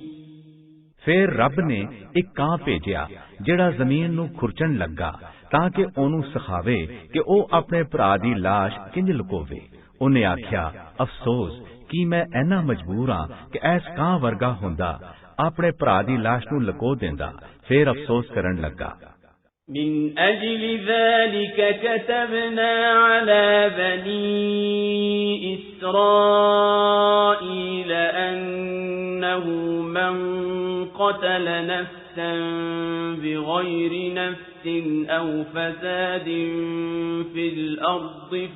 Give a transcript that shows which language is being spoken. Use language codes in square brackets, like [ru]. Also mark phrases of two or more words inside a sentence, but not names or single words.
[pa] فیر رب نے ایک کاں بھیجیا جیہڑا زمین نوں کھرچن لگا تاکہ اوہنوں سکھاوے کہ او اپنے بھرا دی لاش کنج لکووے. اوہنے آکھیا، افسوس کہ میں اینا مجبور ہاں کہ ایس کاں ورگا ہندا اپنے بھرا دی لاش نوں لکو دیندا. فیر افسوس کرن لگا. [ar] من أجل ذلك كتبنا على بني إسرائيل أنه من قتل نفسا بغير نفس أو فساد في الأرض